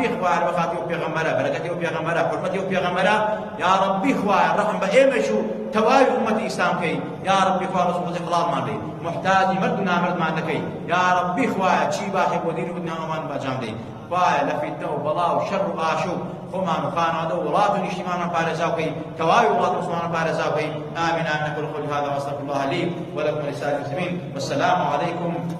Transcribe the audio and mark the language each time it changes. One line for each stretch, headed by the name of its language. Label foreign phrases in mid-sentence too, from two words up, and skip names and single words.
Central Kurdish: خوای بەخاتی و پێغەمبەرە بەرەکەتی و پێغەمبەرە حورمەتی و پێغەمبەرە
Arabic: یا ڕەبی
Central Kurdish: خوای ڕەحم بە ئێمەش و تەواوی ئومەتی ئیسلام کەی
Arabic: یا ڕەبی
Central Kurdish: خوای ڕزقی حەڵالمان بدەی محتاجی مرد و نامردمان دەکەی
Arabic: یا ڕەبی
Central Kurdish: خوای چی باشێ بۆ دین و دنیامان بەجام دەی خوای لە فیتنە و بەڵا و شەڕ و ئاشوب خۆمان و خانەوادە و وڵات و نیشتیمانمان پارێزاو بکەی تەواوی وڵات و مسلمانمان پارێزاو بکەی
Arabic: آمین آمین أقول قولي هذا وأستغفر الله لي ولكم ولسائر المسلمين والسلام عليكم